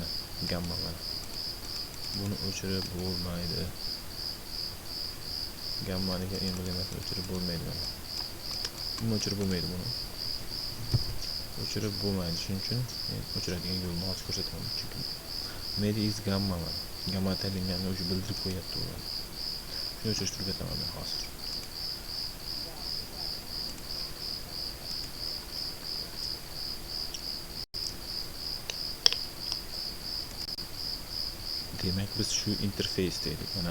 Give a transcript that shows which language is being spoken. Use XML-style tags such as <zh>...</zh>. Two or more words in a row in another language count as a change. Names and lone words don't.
<uz>Gamma mana. Buni o'chirib bo'lmaydi. Gammaniga emblemasini o'chirib bo'lmaydi mana. Buni o'chirib bo'lmaydi buni. O'chirib bo'lmaydi. Shuning uchun men o'chiradigan yo'lni hozir ko'rsataman. Chunki</uz> <en>media is</en> <uz>gamma mana. Gamma tanlanganini o'zi bildirib qo'yapti u. Shuni o'chirtirib ketaman men hozir. Demak, biz shu interfeysda edik mana.</uz>